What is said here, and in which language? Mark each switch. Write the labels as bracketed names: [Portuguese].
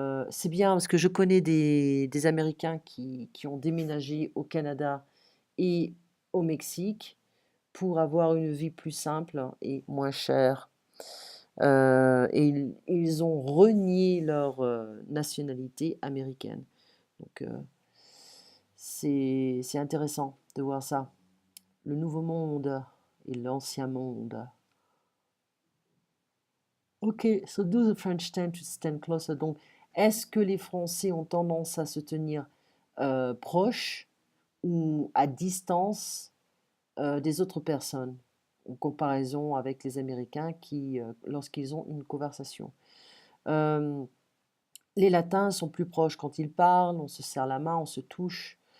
[French] C'est bien parce que je connais des Américains qui ont déménagé au Canada et au Mexique pour avoir une vie plus simple et moins chère. Et ils ont renié leur nationalité américaine. Donc c'est intéressant de voir ça. Le nouveau monde et l'ancien monde. [English] Ok, so do the French tend to stand closer? [French] Donc, est-ce que les Français ont tendance à se tenir proches ou à distance des autres personnes, en comparaison avec les Américains qui, lorsqu'ils ont une conversation? Euh, les Latins sont plus proches quand ils parlent, on se serre la main, on se touche.